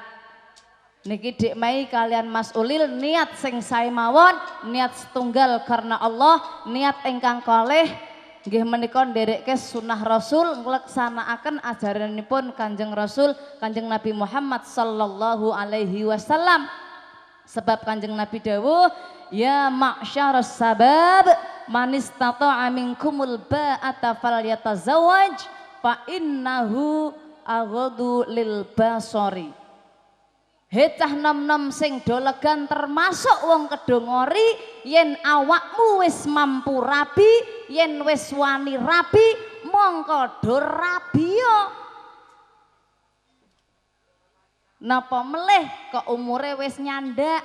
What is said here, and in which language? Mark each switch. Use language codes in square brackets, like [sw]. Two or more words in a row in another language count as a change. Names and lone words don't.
[jv] Niki Dik Mei kalian Mas Ulil niat sing sae mawon, niat setunggal karena Allah, niat ingkang kalih nggih menika nderekke sunah Rasul ngleksanakaken ajaranipun Kanjeng Rasul, Kanjeng Nabi Muhammad [ar] صلى الله عليه وسلم. [jv] Sebab Kanjeng Nabi dawuh, [ar] يا معشر الشباب من استطاع منكم الباءة فليتزوج فإنه أغض للبصر. [jv] Hecah nom-nom sing dolegan termasuk wong kedongori yen awakmu wis mampu rabi, yen wis wani rabi mongko do rabi yo. Napa melih kok umure wis nyandak.